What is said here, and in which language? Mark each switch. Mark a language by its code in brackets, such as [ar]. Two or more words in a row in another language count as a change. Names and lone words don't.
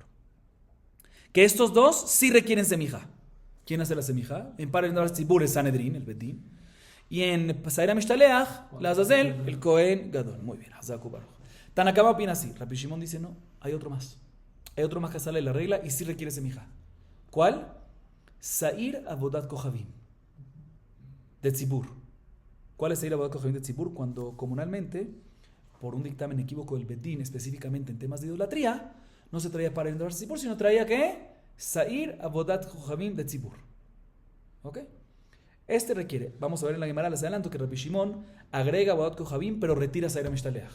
[es] Que estos dos sí requieren semija. ¿Quién hace la semija? En [he] פר העלם דבר שצבור [es] es Sanedrín, el Betín. Y en [he] שעיר המשתלח לעזאזל, [es] el [he] כהן גדול. [es] Muy bien, [he] חזק וברוך. [es] Tanakama opina así. Rabbi Shimon dice no, hay otro más. Hay otro más que sale de la regla y sí requiere semija. ¿Cuál? [he] שעיר עבודת כוכבים de Tzibur. [es] ¿Cuál es [he] Sair Avodat Kohavim [es] de Tzibur? Cuando comunalmente, por un dictamen equívoco del Betín, específicamente en temas de idolatría, no se traía para el Tzibur, sino traía ¿qué? [he] Sair Avodat Kohavim [es] de Tzibur. ¿Ok? Este requiere, vamos a ver en la Gemara, les adelanto que Rabbi Shimon agrega [he] Avodat Kohavim, [es] pero retira [he] Sair Mishtaleach.